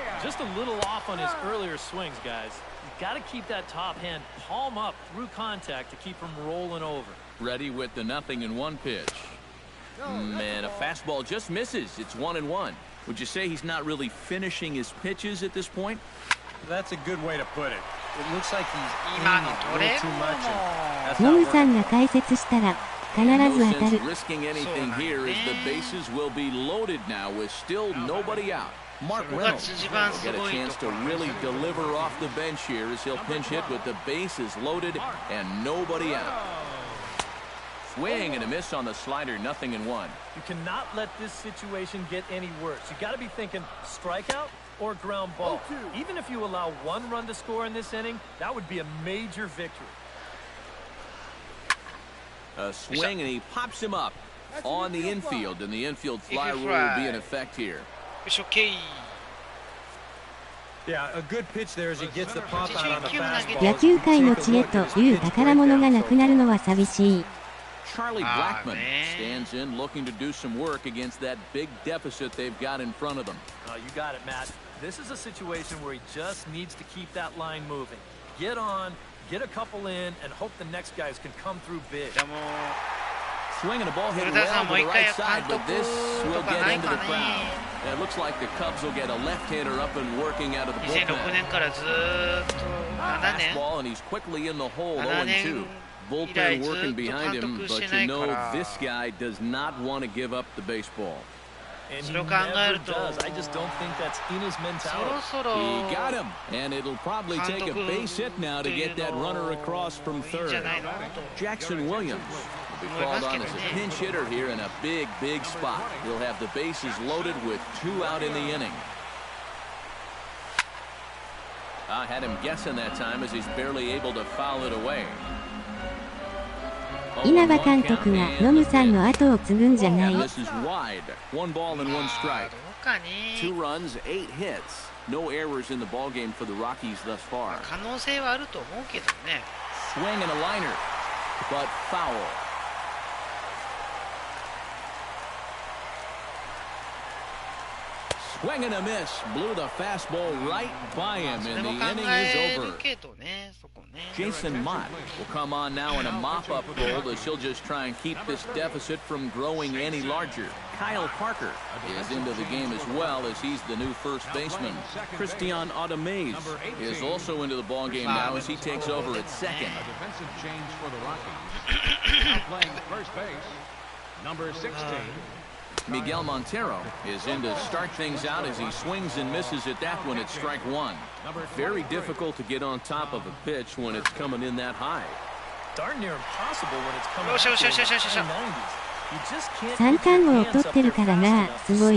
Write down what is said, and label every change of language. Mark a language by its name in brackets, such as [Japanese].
[English] Just a little off on his earlier swings, guys. You've got to keep that top hand palm up through contact to keep him rolling over. Ready with the 0-1 pitch. Man, a fastball just misses. It's 1-1. Would you say he's not really finishing his pitches at this point? That's a good way to put it. It looks like he's aiming a little too much. [Japanese] ノムさんが解説したら必ず当たる。 [English] Risking anything here as the bases will be loaded now with still nobody out. Mark Reynolds will get a chance to really deliver off the bench here as he'll pinch hit with the bases loaded and nobody out. Swing and a miss on the slider, 0-1. You cannot let this situation get any worse. You got to be thinking strikeout or ground ball. Even if you allow one run to score in this inning, that would be a major victory. A swing and he pops him up on the infield, and the infield fly rule will be in effect here. Yeah, a good pitch there as he gets the pop out on the fastball. [Japanese] 野球界の知恵という宝物がなくなるのは寂しい。 [English] Charlie Blackmon stands in looking to do some work against that big deficit they've got in front of them. Oh, you got it, Matt. This is a situation where he just needs to keep that line moving. Get on, get a couple in, and hope the next guys can come through big. Swinging a ball hit well to the right side, but this will get into the crowd. It looks like the Cubs will get a left-hander up and working out of the bullpen. Fastball, and he's quickly in the hole, 0-2. Bullpen working behind him, but you know this guy does not want to give up the baseball. And he never does. I just don't think that's in his mentality. He got him, and it'll probably take a base hit now to get that runner across from third. Jackson Williams will be called on as a pinch hitter here in a big, big spot. He'll have the bases loaded with 2 out in the inning. I had him guessing that time as he's barely able to foul it away. [Japanese] 稲葉監督がノムさんの後を継ぐんじゃない。 [English] This is wide. 1 ball and 1 strike. 2 runs, 8 hits. No errors in the ball game for the Rockies thus far. [Japanese] 可能性はあると思うけどね。 [English] Swing and a liner, but foul. Swing and a miss. Blew the fastball right by him, and the inning is over. Jason Mott will come on now in a mop-up role as he'll just try and keep this deficit from growing any larger. Kyle Parker is into the game as well as he's the new first baseman. Christian Audemaze is also into the ball game now as he takes over at second. A defensive change for the Rockies. Now playing first base, number 16. Miguel Montero is in to start things out as he swings and misses at that one at strike 1. Very difficult to get on top of a pitch when it's coming in that high. Darn near impossible when it's coming out in the 90s. You just can't [Japanese] 三冠王を取ってるからな、すごい。